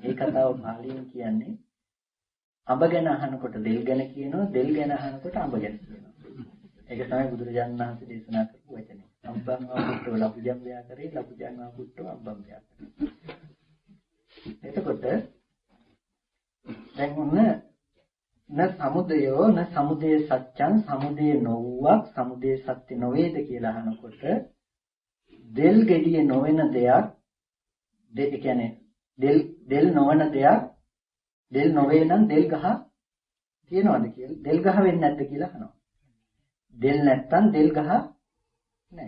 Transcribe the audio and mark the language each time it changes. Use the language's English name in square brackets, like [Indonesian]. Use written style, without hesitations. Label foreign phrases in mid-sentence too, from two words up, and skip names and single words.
[Sinhala] ඒ කතාව පාලියෙන් කියන්නේ අඹ ගැන අහනකොට දෙල් ගැන කියනවා දෙල් ගැන අහනකොට අඹ ගැන කියනවා. ඒක තමයි බුදුරජාණන් වහන්සේ දේශනා කරපු වචනේ. [Pali] අම්බංවා පුට්ටෝ ලබුජම් බයා කරේය ලබුජම්වා පුට්ටෝ අම්බම් බයා කරේය. [Sinhala] එතකොට දැන් ඔන්න [Pali] න සමුදයෝ න සමුදය සත්‍යං [Sinhala] සමුදය නොවුවක් සමුදය සත්‍ය නොවේද කියලා අහනකොට දෙල් ගෙඩිය නොවන දෙයක් ඒ කියන්නේ දෙල් නොවන දෙයක් දෙල් නොවේ නම් දෙල් ගහ තියනවද කියලා දෙල් ගහ වෙන්නේ නැද්ද කියලා අහනවා දෙල් නැත්තම් දෙල් ගහ නෑ.